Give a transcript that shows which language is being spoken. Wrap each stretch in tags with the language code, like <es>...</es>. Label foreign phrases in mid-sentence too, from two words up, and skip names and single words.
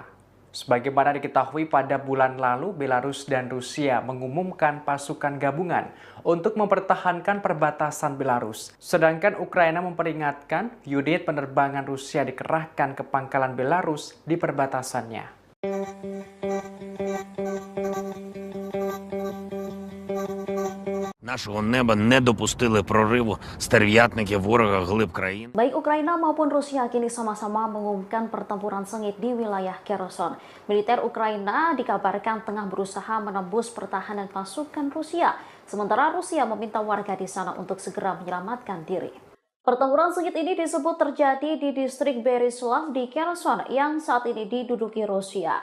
<id>Sebagaimana diketahui pada bulan lalu, Belarus dan Rusia mengumumkan pasukan gabungan untuk mempertahankan perbatasan Belarus. Sedangkan Ukraina memperingatkan unit penerbangan Rusia dikerahkan ke pangkalan Belarus di perbatasannya.</id> <uk>Нашого неба не допустили прориву стерв'ятників ворога глиб країни.</uk> <id>Baik Ukraina maupun Rusia kini sama-sama mengumumkan pertempuran sengit di wilayah Kherson. Militer Ukraina dikabarkan tengah berusaha menembus pertahanan pasukan Rusia, sementara Rusia meminta warga di sana untuk segera menyelamatkan diri. Pertempuran sengit ini disebut terjadi di distrik Berislav di Kherson yang saat ini diduduki Rusia.</id>